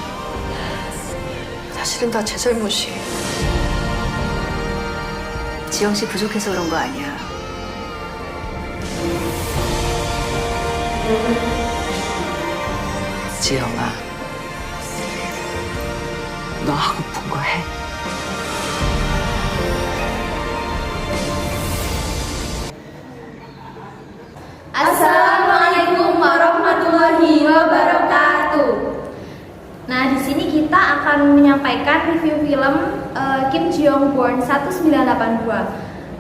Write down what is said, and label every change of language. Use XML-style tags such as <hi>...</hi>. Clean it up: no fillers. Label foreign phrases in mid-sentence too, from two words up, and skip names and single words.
<ko>사실은 다 제 잘못이에요. 지영 씨 부족해서 그런 거 아니야. 지영아, 너 하고픈 거 해.</ko> <ar>السلام عليكم ورحمة الله وبركاته.</ar> <id>Nah, di sini kita akan menyampaikan review film Kim Ji-young Born 1982.</id>